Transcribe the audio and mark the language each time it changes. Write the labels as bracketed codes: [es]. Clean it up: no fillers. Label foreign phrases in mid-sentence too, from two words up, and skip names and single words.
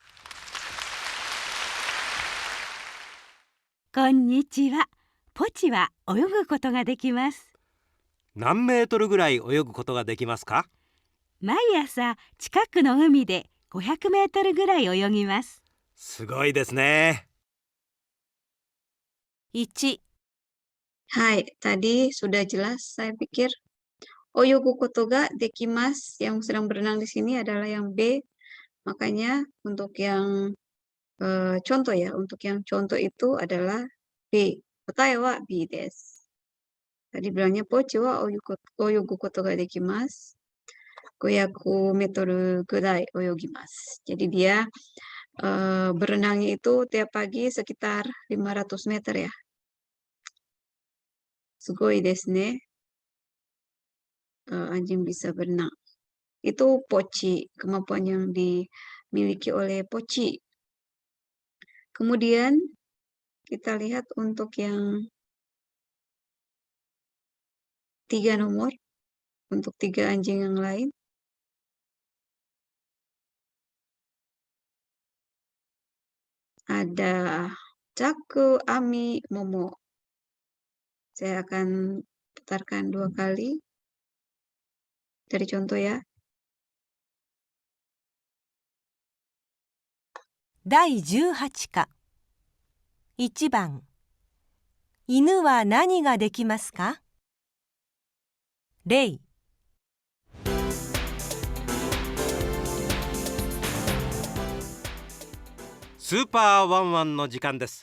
[ja] こんにちは。ポチは泳ぐことができます。何メートルぐらい泳ぐことができますか？毎朝近くの海で500メートルぐらい泳ぎます。すごいですね。 1、 [id] Hai, tadi sudah jelas saya pikir. [ja] 泳ぐことができます [id] yang sedang berenang di sini adalah yang B. Makanya untuk yang contoh ya, untuk yang contoh itu adalah B. [ja] 答えはBです. [id] Tadi bilangnya [ja] ポチは泳ぐことができます. 500メートルぐらい泳ぎます. [id] Jadi dia berenangnya itu tiap pagi sekitar 500 meter ya. [ja] すごいですね. [id] Anjing bisa berenang. Itu poci, kemampuan yang dimiliki oleh poci. Kemudian kita lihat untuk yang 3 nomor, untuk 3 anjing yang lain. Ada Caku, Ami, Momo. Saya akan putarkan 2 kali. Dari contoh ya. [ja] 第18課1番犬は何ができますか？例スーパーワンワンの時間です。